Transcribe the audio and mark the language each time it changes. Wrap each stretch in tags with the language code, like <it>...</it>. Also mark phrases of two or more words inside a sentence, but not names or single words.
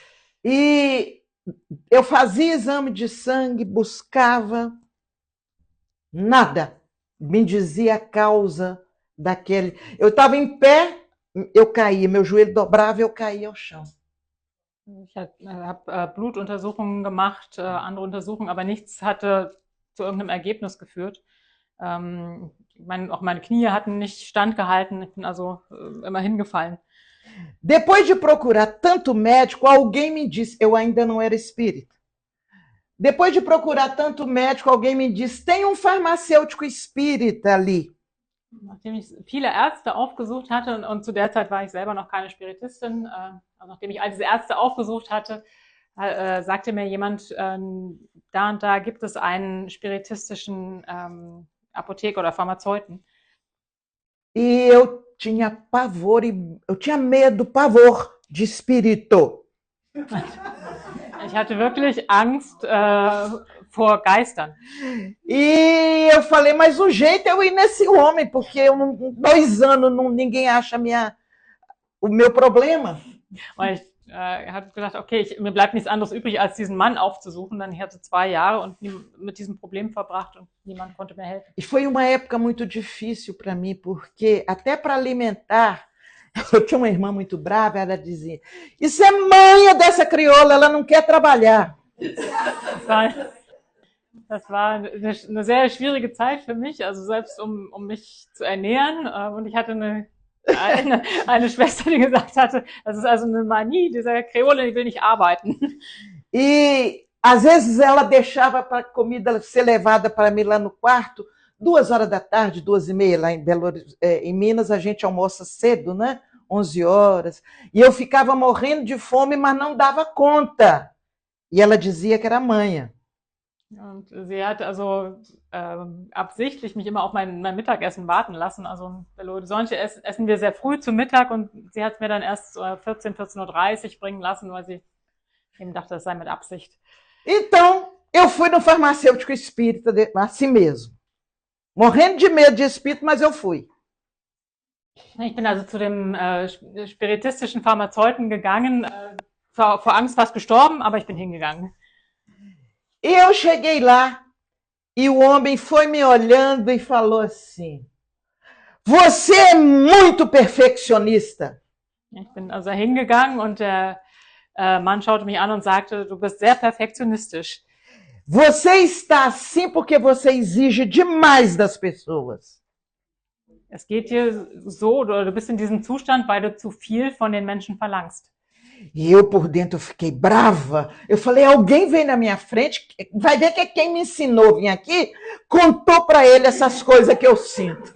<pt>E eu fazia exame de sangue, buscava, nada me dizia a causa daquele. Eu estava em pé, eu caía, meu joelho dobrava, eu caía ao chão.</pt> <de>Ich habe Blutuntersuchungen gemacht, andere Untersuchungen, aber nichts hatte zu irgendeinem Ergebnis geführt. Auch meine Knie hatten nicht standgehalten, ich bin also immer hingefallen.</de> <pt>Depois de procurar tanto médico, alguém me disse, eu ainda não era espírita. Depois de procurar tanto médico, alguém me disse, tem um farmacêutico espírita ali.</pt> <de>Nachdem ich viele Ärzte aufgesucht hatte, und zu der Zeit war ich selber noch keine Spiritistin, also nachdem ich all diese Ärzte aufgesucht hatte, sagte mir jemand, da und da gibt es einen spiritistischen Apotheker oder Pharmazeuten.</de> <pt>E eu tinha pavor, eu tinha medo, pavor de espírito.</pt> <de>Ich hatte wirklich Angst vor Geistern.</de> <pt>E eu falei, mas o jeito é eu ir nesse homem, porque eu 2 anos ninguém acha o meu problema.</pt> <de>Und ich habe gedacht, okay, mir bleibt nichts anderes übrig, als diesen Mann aufzusuchen. Dann ich hatte 2 Jahre und mit diesem Problem verbracht und niemand konnte mir helfen.</de> <pt>E foi uma época muito difícil para mim, porque até para alimentar, eu tinha uma irmã muito brava, ela dizia, isso é manha dessa crioula, ela não quer trabalhar.</pt> <de>Das war eine sehr schwierige Zeit für mich, also selbst um mich zu ernähren. Und ich hatte eine Schwester, die gesagt hatte, das ist also eine Manie dieser Kreole, die will nicht arbeiten.</de> <pt>E às vezes ela deixava a comida ser levada para mim lá no quarto, 2 horas da tarde, 2h30, lá em Minas a gente almoça cedo, né? 11 horas. E eu ficava morrendo de fome, mas não dava conta. E ela dizia que era manha.</pt> <de>Und sie hat also absichtlich mich immer auf mein Mittagessen warten lassen. Also in Belo Horizonte essen wir sehr früh zu Mittag und sie hat mir dann erst 14:30 Uhr bringen lassen, weil sie eben dachte, das sei mit Absicht.</de> <pt>Então, eu fui no farmacêutico espírita, assim mesmo. Morrendo de medo de espírito, mas eu fui.</pt> <de>Ich bin also zu dem spiritistischen Pharmazeuten gegangen, vor Angst fast gestorben, aber ich bin hingegangen.</de> <pt>E eu cheguei lá e o homem foi me olhando e falou assim, você é muito perfeccionista.</pt> <de>Ich bin also hingegangen und der Mann schaute mich an und sagte, du bist sehr perfektionistisch.</de> <pt>Você está assim porque você exige demais das pessoas.</pt> <de>Es geht dir so, oder du bist in diesem Zustand, weil du zu viel von den Menschen verlangst.</de> <pt>E eu por dentro fiquei brava. Eu falei, alguém vem na minha frente, vai ver que quem me ensinou a vir aqui, contou para ele essas coisas que eu sinto.</pt>